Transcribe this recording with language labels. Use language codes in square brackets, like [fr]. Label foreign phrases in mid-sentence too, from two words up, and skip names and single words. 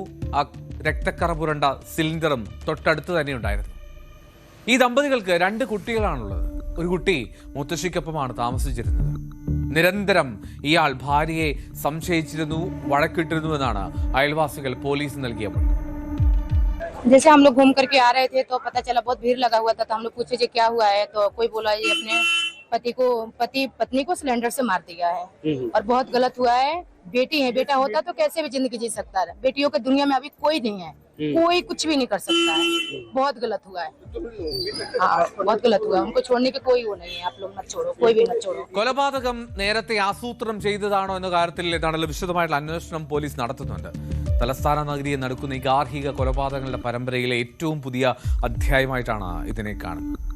[ml] ആ രക്തക്കറ പുരണ്ട സിലിണ്ടറും തൊട്ടടുത്ത് തന്നെ ഉണ്ടായിരുന്നു. ഈ ദമ്പതികൾക്ക് 2 കുട്ടികളാണുള്ളത്. ഒരു കുട്ടി മുത്തശ്ശിക്കൊപ്പമാണ് താമസിച്ചിരുന്നത്. നിരന്തരം ഇയാൾ ഭാര്യയെ സംശയിച്ചിരുന്നു, വഴക്കിട്ടിരുന്നുവെന്നാണ് അയൽവാസികൾ പോലീസ് നൽകിയ മൊഴി. [hi] जैसे हम लोग घूम करके आ रहे थे तो पता चला बहुत भीड़ लगा हुआ था, तो हम लोग पूछे क्या हुआ है, तो कोई बोला ये अपने पत्नी को सिलेंडर से मार दिया है और बहुत गलत हुआ है। बेटी है, बेटा होता तो कैसे भी जिंदगी जी सकता है। बेटियों के दुनिया में अभी कोई नहीं है, कोई कुछ भी नहीं कर सकता है। बहुत गलत हुआ है। हाँ, बहुत गलत हुआ है। उनको छोड़ने की कोई वो नहीं है। आप लोग मत छोड़ो, कोई भी मत छोड़ो। [ml] കൊലപാതകം നേരത്തെ ആസൂത്രണം ചെയ്തതാണോ എന്ന കാര്യത്തിൽ ഏതാണല്ലോ വിശദമായിട്ടുള്ള അന്വേഷണം പോലീസ് നടത്തുന്നുണ്ട്. തലസ്ഥാന നഗരിയെ നടക്കുന്ന ഈ ഗാർഹിക കൊലപാതകങ്ങളുടെ പരമ്പരയിലെ ഏറ്റവും പുതിയ അധ്യായമായിട്ടാണ് ഇതിനെ കാണുന്നത്.